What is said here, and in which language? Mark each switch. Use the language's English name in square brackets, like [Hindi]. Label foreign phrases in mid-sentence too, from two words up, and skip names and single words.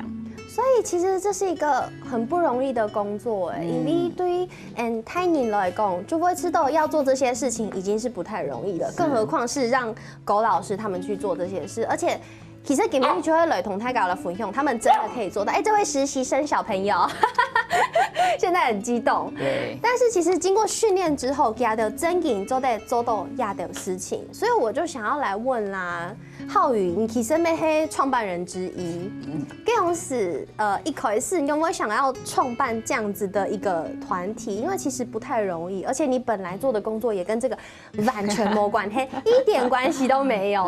[Chinese] 所以其實這是一個很不容易的工作，因為對於泰寧來講，就會知道要做這些事情已經是不太容易了，更何況是讓狗老師他們去做這些事，而且。其實今日就會來同大家的分享，他們真的可以做到。這位實習生小朋友現在很激動。對。但是其實經過訓練之後，也都真正做到也的事情，所以我就想要來問啦。浩宇，你其实也是创办人之一。这种是一开始你有没有想要创办这样子的一个团体？因为其实不太容易，而且你本来做的工作也跟这个完全没关系，一点关系都没有